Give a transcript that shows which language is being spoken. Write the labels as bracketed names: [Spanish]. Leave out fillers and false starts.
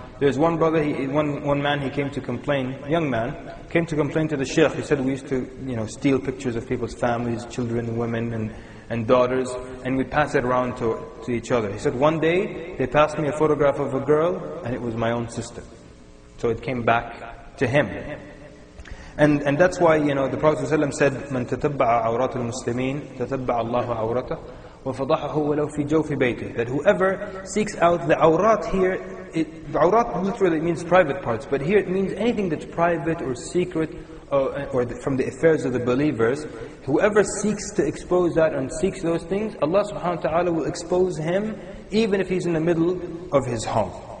[English] There's one brother, one man, he came to complain, a young man, came to complain to the sheikh. He said we used to, steal pictures of people's families, children, women, and daughters, and we'd pass it around to each other. He said one day, they passed me a photograph of a girl, and it was my own sister. So it came back to him. [Arabic] And that's why, the Prophet ﷺ said, مَنْ تَتَبَّعَ عَوْرَاتُ الْمُسْلِمِينَ تَتَبَّعَ اللَّهُ عَوْرَتَهُ وَفَضَحَهُ وَلَوْ فِي جَوْفِ بَيْتِهِ. [English] That whoever seeks out the awrat here, the awrat literally means private parts, but here it means anything that's private or secret or from the affairs of the believers. Whoever seeks to expose that and seeks those things, Allah subhanahu wa ta'ala will expose him even if he's in the middle of his home.